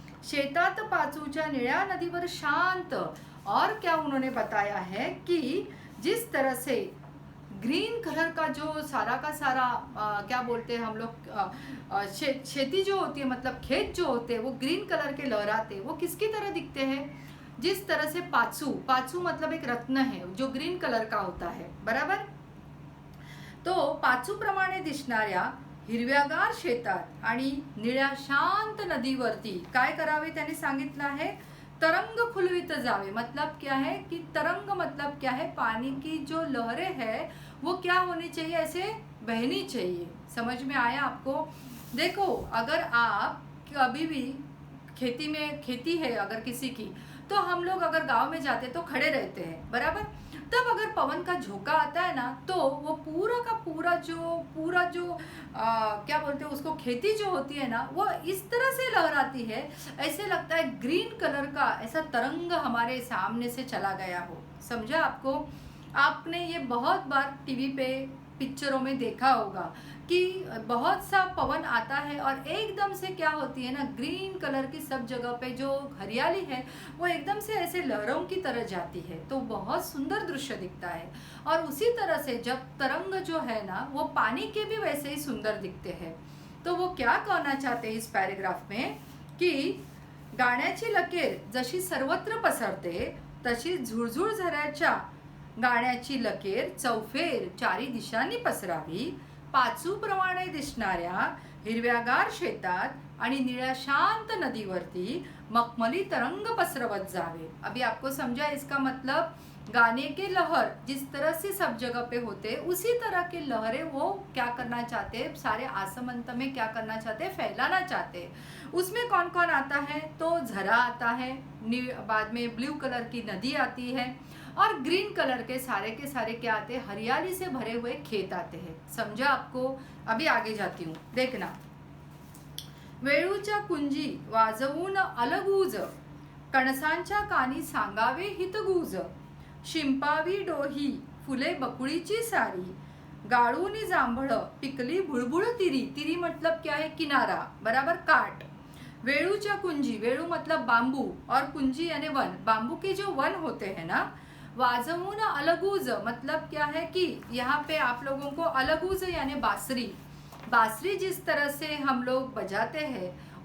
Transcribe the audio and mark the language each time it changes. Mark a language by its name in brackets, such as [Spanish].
[Marathi] शेतात पाचूच्या निळ्या नदीवर शांत, [Hindi] और क्या उन्होंने बताया है कि जिस तरह से ग्रीन कलर का जो सारा का सारा क्या बोलते हैं हम लोग, खेती जो होती है, मतलब खेत जो होते हैं वो ग्रीन कलर के लहराते हैं, वो किसकी तरह दिखते हैं, जिस तरह से पाचू, पाचू मतलब एक रत्न है जो ग्रीन कलर का होता है, बराबर। [Marathi] तो पाचू प्रमाणे दिसणाऱ्या हिरव्यागार शेतात आणि निळ्या शांत नदीवरती काय करावे त्यांनी सांगितलं आहे, तरंग खुलवित जावे। [Hindi] मतलब क्या है कि तरंग मतलब क्या है, पानी की जो लहरें है वो क्या होनी चाहिए, ऐसे बहनी चाहिए। समझ में आया आपको? देखो अगर आप कभी भी खेती में, खेती है अगर किसी की, तो हम लोग अगर गांव में जाते तो खड़े रहते हैं, बराबर। तब अगर पवन का झोंका आता है ना, तो वो पूरा का पूरा जो क्या बोलते हैं उसको, खेती जो होती है ना, वो इस तरह से लहराती है, ऐसे लगता है ग्रीन कलर का ऐसा तरंग हमारे सामने से चला गया हो। समझा आपको? आपने ये बहुत बार टीवी पे पिक्चरों में देखा होगा कि बहुत सा पवन आता है और एकदम से क्या होती है ना, ग्रीन कलर की सब जगह पे जो हरियाली है वो एकदम से ऐसे लहरों की तरह जाती है, तो बहुत सुंदर दृश्य दिखता है। और उसी तरह से जब तरंग जो है ना, वो पानी के भी वैसे ही सुंदर दिखते हैं। तो वो क्या कहना चाहते हैं इस पैराग्राफ में कि [Marathi] गाण्याची लकीर जशी सर्वत्र पसरते, तशी झुळझुळ झऱ्याच्या गाण्याची लकीर चौफेर चारी दिशांनी पसरावी, पाचूप्रमाणे दिसणाऱ्या हिरव्यागार शेतात आणि निळ्या शांत नदीवरती मखमली तरंग पसरवत जावे। [Hindi] अभी आपको समझा इसका मतलब, गाने के लहर जिस तरह से सब जगह पे होते, उसी तरह के लहरें वो क्या करना चाहते, सारे आसमंत में क्या करना चाहते, फैलाना चाहते। उसमें कौन कौन आता है, तो झरा आता है, बाद में ब्लू कलर की नदी आती है, और ग्रीन कलर के सारे क्या आते हैं, हरियाली से भरे हुए खेत आते हैं। समझा आपको? अभी आगे जाती हूँ, देखना। [Marathi] वेळूच्या कुंजी वाजवून अलगूज, कणसांच्या कानी सांगावे हितगूज, शिंपावी डोही फुले बकुळीची सारी, गाळूनी जांभळ पिकली बुळबुळ तिरी। [Hindi] तिरी मतलब क्या है, किनारा, बराबर, काट। वेळूच्या कुंजी, वेळू मतलब बांबू, और कुंजी यानी वन, बांबू के जो वन होते हैं ना। वाजवून अलगूज मतलब क्या है कि यहाँ पे आप लोगों को अलगूज यानी बांसुरी, बांसुरी जिस तरह से हम लोग बजाते हैं